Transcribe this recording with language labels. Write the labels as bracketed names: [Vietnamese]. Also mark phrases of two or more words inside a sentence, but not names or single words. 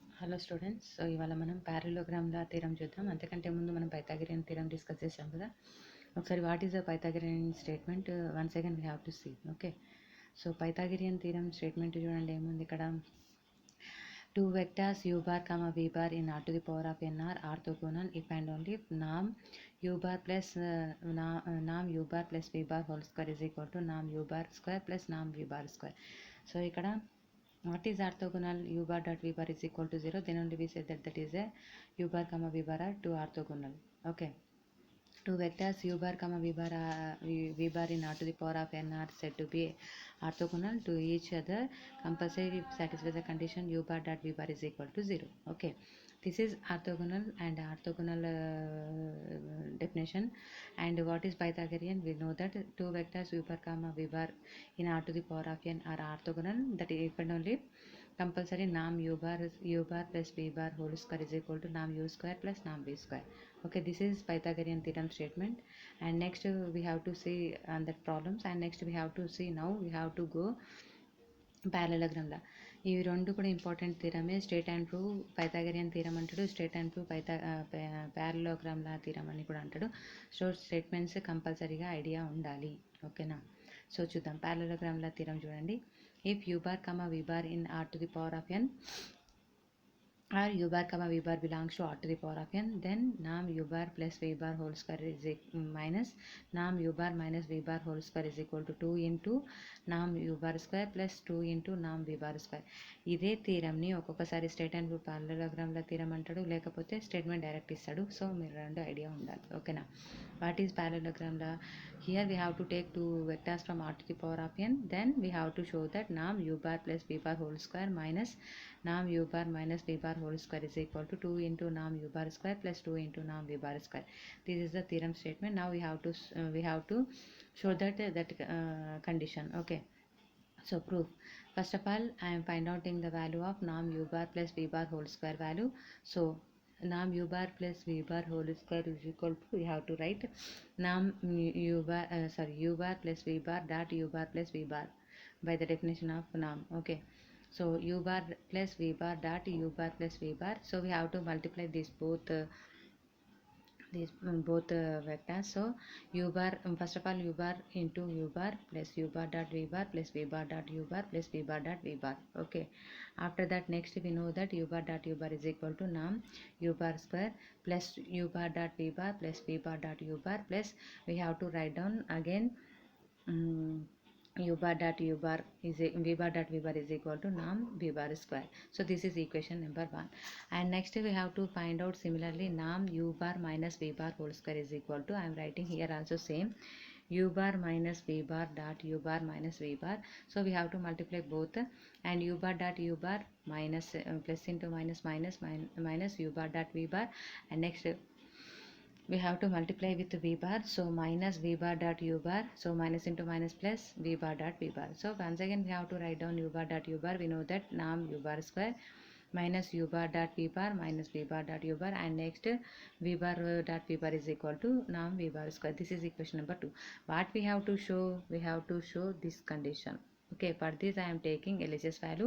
[Telugu] హలో స్టూడెంట్స్. సో ఇవాళ మనం [English] parallelogram law theorem [Telugu] చూద్దాం. అంతకంటే ముందు మనం [English] Pythagorean theorem discuss [Telugu] చేసాం కదా. [English] ఒకసారి what is the Pythagorean statement once again we have to see. okay, so Pythagorean theorem statement [Telugu] చూడండి ఏముంది ఇక్కడ. [English] two vectors u bar comma v bar in r to the power of n are orthogonal if and only if nam u bar plus nam u bar plus v bar whole square is equal to nam u bar square plus nam v bar square. So ఇక్కడ what is orthogonal? U bar dot v bar is equal to 0, then only we say that is a u bar comma v bar are two orthogonal. Okay, two vectors u bar comma v bar v bar in r to the power of n are said to be orthogonal to each other compulsory if satisfies the condition u bar dot v bar is equal to 0. Okay, this is orthogonal and orthogonal definition. And what is Pythagorean? We know that two vectors u bar comma v bar in r to the power of n are orthogonal, that is if and only compulsory nam u bar plus v bar whole square is equal to nam u square plus nam v square. Okay, this is Pythagorean theorem statement. And next we have to see on that problems, and next we have to see, now we have to go parallelogram law. [Telugu] ఇవి రెండు కూడా [English] important theorem. state and prove Pythagorean theorem [Telugu] అంటాడు, [English] state and prove parallelogram law theorem [Telugu] అని కూడా అంటాడు. సో [English] statements compulsory idea [Telugu] ఉండాలి. ఓకేనా, సో చూద్దాం [English] parallelogram law theorem [Telugu] చూడండి. [English] ఇఫ్ u bar comma v bar in r to the power of n or u bar comma v bar belongs to r to the power of n, then nam u bar plus v bar whole square is minus nam u bar minus v bar whole square is equal to 2 into nam u bar square plus 2 into nam v bar square. [Telugu] ఇదే థీరంని ఒక్కొక్కసారి [English] state and prove parallelogram law theorem [Telugu] అంటాడు, లేకపోతే [English] statement direct [Telugu] ఇస్తాడు. సో మీరు రెండు ఐడియా ఉండాలి. ఓకేనా, [English] what is parallelogram law? Here we have to take two vectors from r to the power of n, then we have to show that nam u bar plus v bar whole square minus nam u bar minus v bar whole square is equal to 2 into nam u bar square plus 2 into nam v bar square. This is the theorem statement. Now we have to show that condition. Okay, so proof. First of all, I am find outing the value of nam u bar plus v bar whole square value. So nam u bar plus v bar whole square is equal to, we have to write nam u bar u bar plus v bar dot u bar plus v bar by the definition of nam. Okay, so u bar plus v bar dot u bar plus v bar. So we have to multiply these both vectors. So u bar, first of all u bar into u bar plus u bar dot v bar plus v bar dot u bar plus v bar dot v bar. Okay, after that next we know that u bar dot u bar is equal to nam u bar square plus u bar dot v bar plus v bar dot u bar plus we have to write down again u bar dot u bar is v bar dot v bar is equal to nam v bar square. So this is equation number 1. And next we have to find out similarly nam u bar minus v bar whole square is equal to, I am writing here also same, u bar minus v bar dot u bar minus v bar. So we have to multiply both, and u bar dot u bar minus plus into minus minus minus u bar dot v bar, and next we have to multiply with v bar. So minus v bar dot u bar, so minus into minus plus v bar dot v bar. So once again we have to write down u bar dot u bar. We know that nam u bar square minus u bar dot v bar minus v bar dot u bar, and next v bar dot v bar is equal to nam v bar square. This is equation number 2. What we have to show? We have to show this condition. Okay, for this I am taking LHS value.